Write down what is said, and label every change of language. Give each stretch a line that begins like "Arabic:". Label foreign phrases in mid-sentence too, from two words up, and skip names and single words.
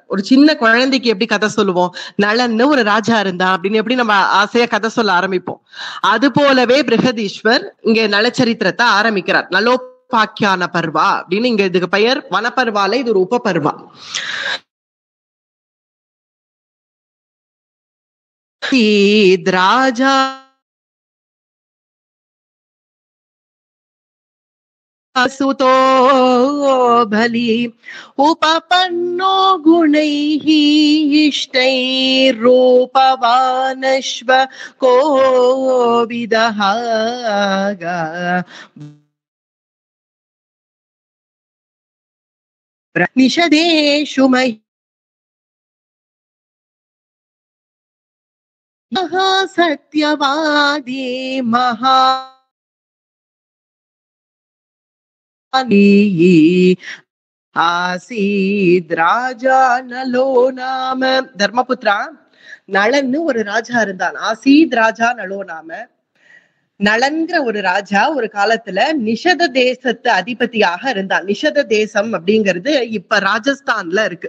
Tamil: ஒரு சின்ன குழந்தைக்கு எப்படி கதை சொல்லுவோம், நளன்னு ஒரு ராஜா இருந்தா அப்படின்னு எப்படி நம்ம ஆசையா கதை சொல்ல ஆரம்பிப்போம், அது போலவே பிருஹதீஸ்வர் இங்க நலச்சரித்திரத்தை ஆரம்பிக்கிறார். நலோபாக்கியான பர்வா அப்படின்னு. இங்க இதுக்கு பெயர் வனப்பர்வால இது ஒரு உபபர்வா.
Sanskrit: ராஜா सुतो बलि उपपन्नो गुणैः इष्टैरूपवानश्व कोविदः निषदेषु महि सत्यवादी महा आसीद् राजा नलो नाम.
Tamil: தர்மபுத்ரா, நளன்னு ஒரு ராஜா இருந்தான்.
Sanskrit: आसीद् राजा नलो नाम.
Tamil: நளன்கிற ஒரு ராஜா ஒரு காலத்துல நிஷத தேசத்து அதிபதியாக இருந்தான். நிஷத தேசம் அப்படிங்கிறது இப்ப ராஜஸ்தான்ல இருக்கு.